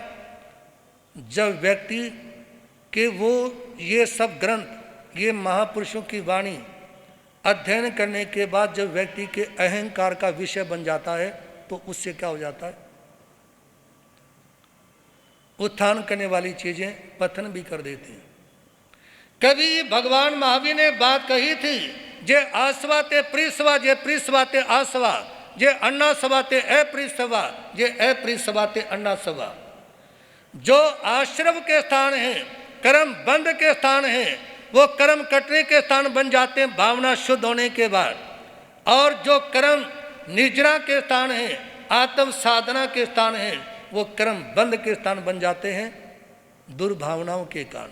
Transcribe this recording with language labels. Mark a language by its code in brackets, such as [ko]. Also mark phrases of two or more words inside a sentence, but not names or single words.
[hi] जब व्यक्ति के वो ये सब ग्रंथ, ये महापुरुषों की वाणी अध्ययन करने के बाद जब व्यक्ति के अहंकार का विषय बन जाता है तो उससे क्या हो जाता है? उत्थान करने वाली चीजें पतन भी कर देती हैं। कभी भगवान महावीर ने बात कही थी, [pra] जे आसवा ते प्रिसवा, जे प्रिसवा ते आसवा, जे अन्ना सवा ते अप्रिसवा, जे अप्रिसवा ते अन्ना सवा। [hi] जो आश्रम के स्थान हैं, कर्म बंद के स्थान हैं, वो कर्म कटने के स्थान बन जाते हैं भावना शुद्ध होने के बाद। और जो कर्म निर्जरा के स्थान हैं, आत्म साधना के स्थान हैं, वो कर्म बंद के स्थान बन जाते हैं दुर्भावनाओं के कारण।